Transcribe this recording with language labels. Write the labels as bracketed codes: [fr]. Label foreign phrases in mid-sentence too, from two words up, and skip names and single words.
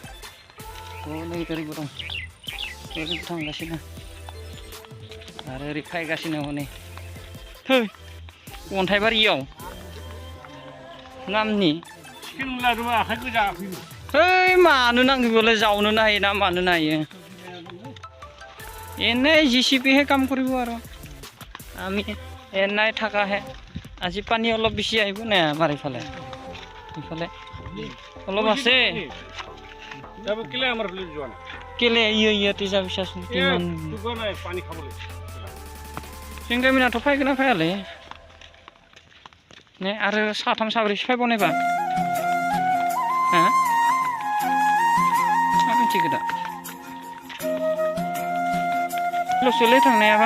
[brx] नै ओरैबो दं, ओरैबो थांगासिनो आरो ओरै फैगासिनो हनै थै अन्थाइबारियाव नामनि आखाइ गोजा फैनो है मानो नांगौ बेलाय, जावनो हायो ना मानो हायो। [as] এনে JCB হে কাম কৰিব আৰু আমি এনাই থাকা হে। আজি পানী অলপ বেছি আহিব নে আমাৰ ইফালে, ইফালে অলপ আছে কেলে ইয়াতে যাবি চাচোন কিমান পানী খাবলৈ। [brx] जोंगामिनाथ' फैगोन ना फैयालै ने, आरो साथाम साब्रैसो फैबावनायबा हा मा मिथिगो दा लसोलै थांनायाबा।